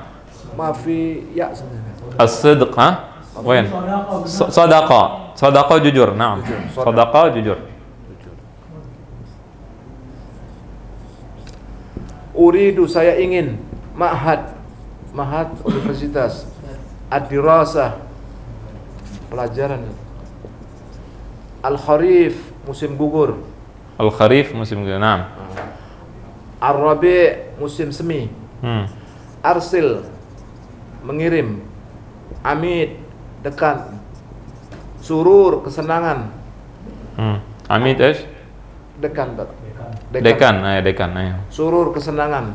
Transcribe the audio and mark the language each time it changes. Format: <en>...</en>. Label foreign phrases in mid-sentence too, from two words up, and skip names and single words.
<ar>Mafi ya. As-sidq, ha? Wen. Sadaqa jujur. Naam. Sadaqa jujur.</ar> <id>Uridu, saya ingin. Ma'had universitas. Ad-dirasah, pelajaran. Al-kharif, musim gugur. Al-kharif musim gugur.</id> <ar>Naam. Ar-rabi,</ar> <id>musim semi. Arsil, mengirim. Amid, dekan. Surur, kesenangan.</id> <ar>Amid</ar> <id>Dekan. Dekan. Surur, kesenangan.</id>